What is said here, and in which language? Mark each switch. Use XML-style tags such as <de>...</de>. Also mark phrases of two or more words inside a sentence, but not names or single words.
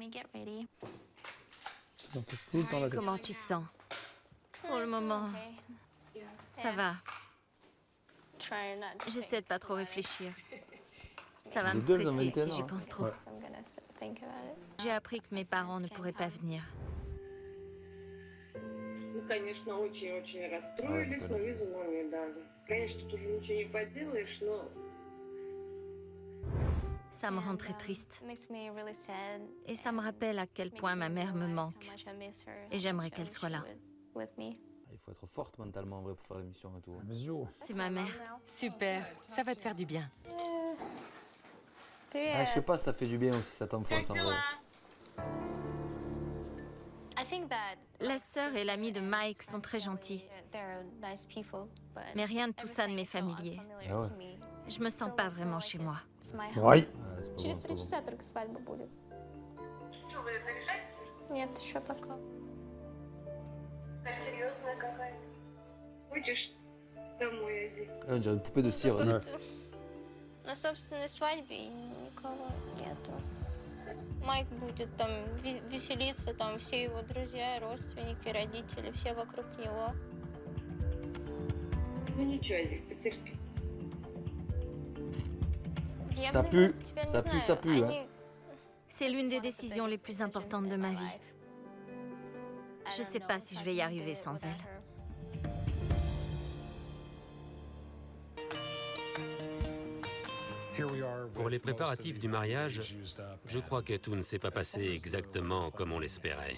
<fr>J'en fais tout le temps la tête. Comment tu te sens? Pour le moment, ça va. J'essaie de pas trop réfléchir. Ça va me Les deux, elles ont stresser 21 si j'y ans, pense trop. Ouais. J'ai appris que mes parents ne pourraient pas venir.</fr> <ru>Ну, конечно, очень-очень расстроились, но визу нам не дали. Конечно, тут уже ничего не поделаешь, но</ru> <fr>Ça me rend très triste. Et ça me rappelle à quel point ma mère me manque. Et j'aimerais qu'elle soit là. Il faut être forte mentalement en vrai pour faire l'émission et tout. Bisous. C'est ma mère. Super, ça va te faire du bien. Ah, je sais pas si ça fait du bien aussi, ça t'enfonce en vrai. La sœur et l'ami de Mike sont très gentils. Mais rien de tout ça ne m'est familier. Ah ouais. Je me sens pas vraiment chez moi. Ouais. Ah, c'est pas</fr> <ru>Через</ru> <fr>bon,</fr> <ru>3</ru> <fr>c'est</fr> <ru>часа только свадьба будет. что, вы наряжаетесь? Нет, еще пока. Так серьезная какая? Хочешь домой, Ази?</ru> <fr>pas bon. Ah, on dirait une poupée de cire. Ouais.</fr> <ru>На собственной свадьбе никого нету. Майк будет там веселиться, там все его друзья, родственники, родители, все вокруг него. Ну ничего, Ази, потерпи. Я</ru> <fr>Ça</fr> <ru>бы,</ru> <fr>pue,</fr> <ru>наверное, тебя не</ru> <fr>ça pue,</fr> <ru>знаю.</ru> <fr>ça pue, hein.</fr> <ru>Они-</ru> <fr>C'est l'une des décisions les plus importantes de ma vie. Je sais pas si je vais y arriver sans elle. Pour les préparatifs du mariage, je crois que tout ne s'est pas passé exactement comme on l'espérait.</fr>